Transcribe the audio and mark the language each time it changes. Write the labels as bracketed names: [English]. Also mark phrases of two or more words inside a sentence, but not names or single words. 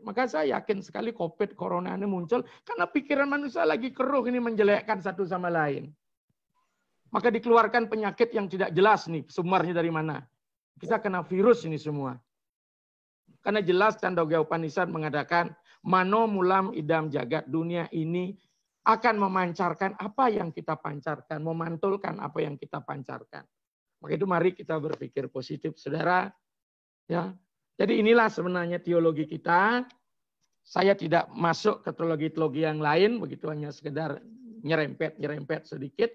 [Indonesian] Maka saya yakin sekali COVID, Corona ini muncul karena pikiran manusia lagi keruh ini menjelekkan satu sama lain. Maka dikeluarkan penyakit yang tidak jelas nih, sumbernya dari mana. Kita kena virus ini semua. Karena jelas Chandogya Upanishad mengatakan, [Sanskrit] Mano mulam idam jagat, [Indonesian] dunia ini akan memancarkan apa yang kita pancarkan, memantulkan apa yang kita pancarkan. Maka itu mari kita berpikir positif, saudara. Ya. Jadi inilah sebenarnya teologi kita. Saya tidak masuk ke teologi-teologi yang lain, begitu hanya sekedar nyerempet sedikit.